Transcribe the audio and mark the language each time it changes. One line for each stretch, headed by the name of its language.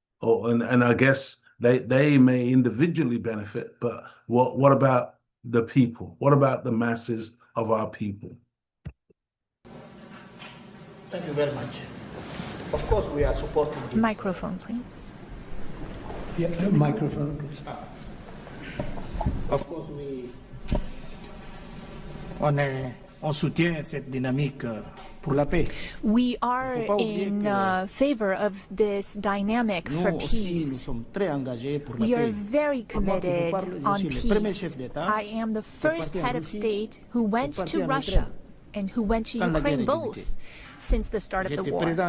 English: And I guess they may individually benefit, but what about the people? What about the masses of our people? Thank you very much. Of course, we are supporting this. Microphone, please. Yeah, microphone, please. Of course,
French: on soutient cette dynamique pour la paix.
English: We are in favor of this dynamic for peace. We are very committed on peace. I am the first head of state who went to Russia and who went to Ukraine both since the start of the war.